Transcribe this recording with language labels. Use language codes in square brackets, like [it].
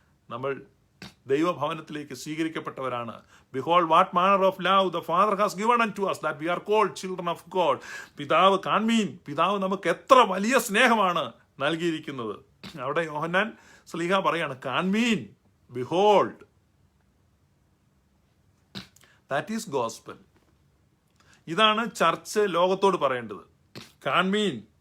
[ml] നമ്മൾ ദൈവഭവനത്തിലേക്ക് സ്വീകരിക്കപ്പെട്ടവരാണ്. [en] Behold what manner of love the Father has given unto us, that we are called children of God. [ml] പിതാവ് കാൺമീൻ, പിതാവ് നമുക്ക് എത്ര വലിയ സ്നേഹമാണ് നൽകിയിരിക്കുന്നത്. അവിടെ യോഹന്നാൻ ശ്ലീഹ പറയാണ്, കാൺമീൻ, [en] behold. That is gospel. [ml] ഇതാണ് ചർച്ച് ലോകത്തോട് പറയേണ്ടത്. കാൺമീൻ.